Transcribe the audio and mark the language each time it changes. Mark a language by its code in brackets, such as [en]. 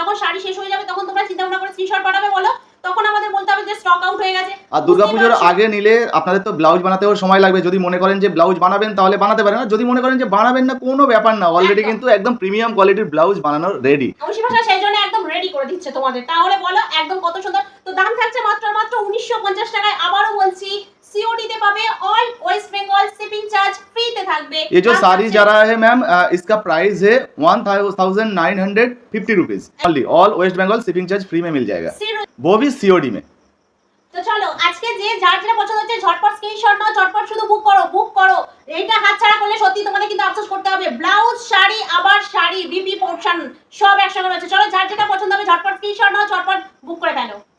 [bn] যখন শাড়ি শেষ হয়ে যাবে তখন তোমরা চিন্তা ভাবনা করে স্ক্রিনশট পাঠাবে বলো, তখন আমাদের বলতে হবে যে স্টক আউট হয়ে গেছে। আর দুর্গাপুজোর আগে নিলে আপনাদের তো ব্লাউজ বানাতেও সময় লাগবে। যদি মনে করেন যে ব্লাউজ বানাবেন তাহলে বানাতে পারেন, আর যদি মনে করেন যে বানাবেন না কোনো ব্যাপার না, অলরেডি কিন্তু একদম প্রিমিয়াম কোয়ালিটির ব্লাউজ বানানো রেডি। অবশ্যই ভাষা সেই জন্য একদম রেডি করে দিচ্ছে তোমাদের। তাহলে বলো একদম কত সুন্দর। তো দাম থাকছে মাত্র মাত্র 1950 টাকায়। আবারও বলছি सीओडी তে পাবে, [en] all West Bengal shipping charge free [bn] তে থাকবে। [hi] ये जो साड़ी जा रहा है मैम, इसका प्राइस है 1950 rupees only. All waste Bengal shipping charge free में मिल जाएगा, वो भी सीओडी में। [bn] তো চলো আজকে যে যার যেটা পছন্দ হচ্ছে ঝটপট স্ক্রিনশট নাও, ঝটপট শুধু বুক করো, বুক করো। এইটা হাতছাড়া করলে সত্যি তোমাদের কিন্তু আফসোস করতে হবে। ব্লাউজ, শাড়ি, আবার শাড়ি, বিপি পোর্শন সব একসঙ্গে রয়েছে। চলো যার যেটা পছন্দ হবে ঝটপট স্ক্রিনশট নাও, ঝটপট বুক করে ফেলো।